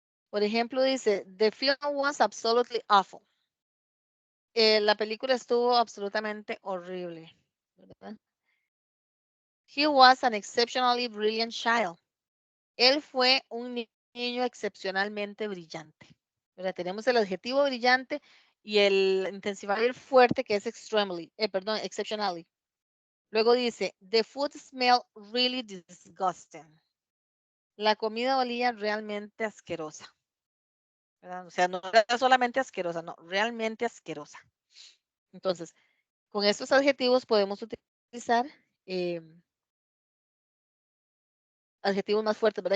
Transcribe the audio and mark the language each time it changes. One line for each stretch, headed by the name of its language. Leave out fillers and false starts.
Spanish: Por ejemplo, dice,
English: the film was absolutely awful.
Spanish: La película estuvo absolutamente horrible, ¿verdad?
English: He was an exceptionally brilliant child.
Spanish: Él fue un niño excepcionalmente brillante. ¿Verdad? Tenemos el adjetivo brillante y el intensifier fuerte que es exceptionally. Luego dice,
English: the food smelled really disgusting.
Spanish: La comida olía realmente asquerosa. ¿Verdad? O sea, no era solamente asquerosa, no, realmente asquerosa. Entonces, con estos adjetivos podemos utilizar eh, adjetivos más fuertes, ¿verdad?